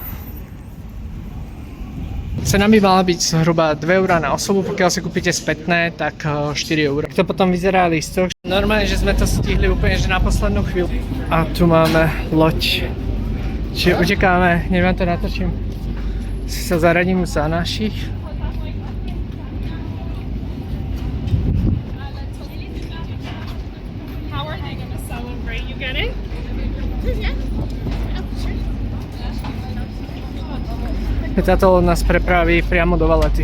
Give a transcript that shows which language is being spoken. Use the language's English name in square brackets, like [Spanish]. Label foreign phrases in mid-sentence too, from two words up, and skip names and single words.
[Slovak] Cena by mala byť zhruba 2 € na osobu, pokiaľ si kúpite spätné, tak 4 €. To potom vyzerá lístok. Normálne, že sme to stihli úplne že na poslednú chvíľu. A tu máme loď. Čiže utekáme, neviem, to natočím. Si sa zaradím za našich. [English] How are they gonna celebrate? You get it? Yeah. [Slovak] Táto loď nás prepraví priamo do Valletty.